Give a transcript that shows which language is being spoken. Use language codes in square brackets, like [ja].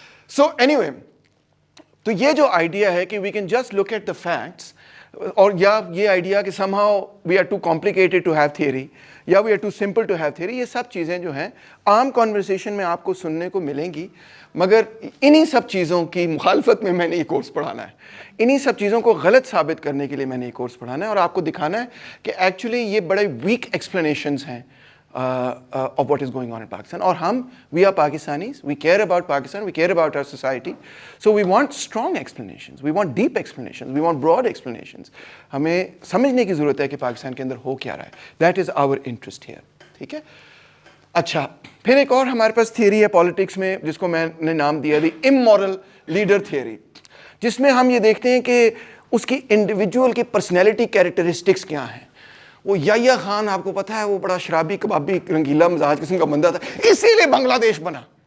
[ur] So any way, تو یہ جو آئیڈیا ہے کہ [en] we can just look at the facts, [ur] اور یا یہ آئیڈیا کہ [en] somehow we are too complicated to have theory [ur] یا [en] we are too simple to have theory, [ur] یہ سب چیزیں جو ہیں عام کانورسیشن میں آپ کو سننے کو ملیں گی. مگر انہی سب چیزوں کی مخالفت میں میں نے یہ کورس پڑھانا ہے, انہی سب چیزوں کو غلط ثابت کرنے کے لیے میں نے یہ کورس پڑھانا ہے, اور آپ کو دکھانا ہے کہ ایکچولی یہ بڑے ویک ایکسپلینیشنز ہیں [en] of what is going on in Pakistan. [ur] اور ہم, [en] we are Pakistanis, we care about Pakistan, we care about our society, so we want strong explanations, we want deep explanations, we want broad explanations. [ur] ہمیں سمجھنے کی ضرورت ہے کہ پاکستان کے اندر ہو کیا رہا ہے. [en] That is our interest here, [ur] ٹھیک ہے. اچھا, پھر ایک اور ہمارے پاس تھیوری ہے پالیٹکس میں جس کو میں نے نام دیا دی امورل لیڈر تھیوری, جس میں ہم یہ دیکھتے ہیں کہ اس کی انڈیویجول کی پرسنالٹی کیریکٹرسٹکس کیا ہیں. وہ یحییٰ خان آپ کو پتہ ہے وہ بڑا شرابی کبابی رنگیلا مزاج قسم کا بندہ تھا, اسی لیے بنگلہ دیش بنا.